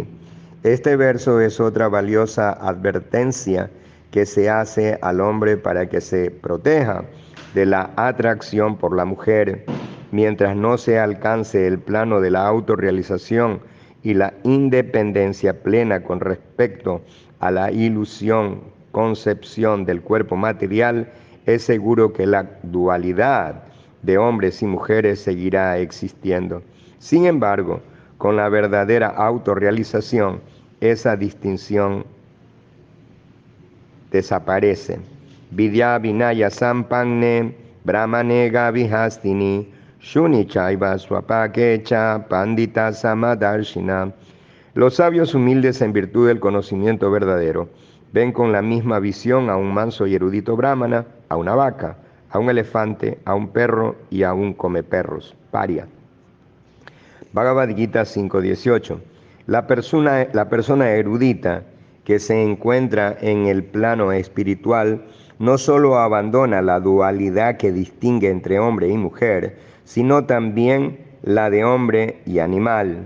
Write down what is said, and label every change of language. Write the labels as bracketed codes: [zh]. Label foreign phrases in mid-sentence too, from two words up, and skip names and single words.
[es] Este verso es otra valiosa advertencia que se hace al hombre para que se proteja de la atracción por la mujer, mientras no se alcance el plano de la autorrealización y la independencia plena con respecto a la concepción del cuerpo material. Es seguro que la dualidad de hombres y mujeres seguirá existiendo. Sin embargo, con la verdadera autorrealización, esa distinción desaparece. [sa] Vidya vinaya sampanne brahmane gavihastini shuni chaiva swapakecha pandita samadarshina. [es] Los sabios humildes en virtud del conocimiento verdadero ven con la misma visión a un manso y erudito brahmana, a una vaca, a un elefante, a un perro y a un comeperros, paria. Bhagavad Gita 5.18. La persona erudita que se encuentra en el plano espiritual no solo abandona la dualidad que distingue entre hombre y mujer, sino también la de hombre y animal.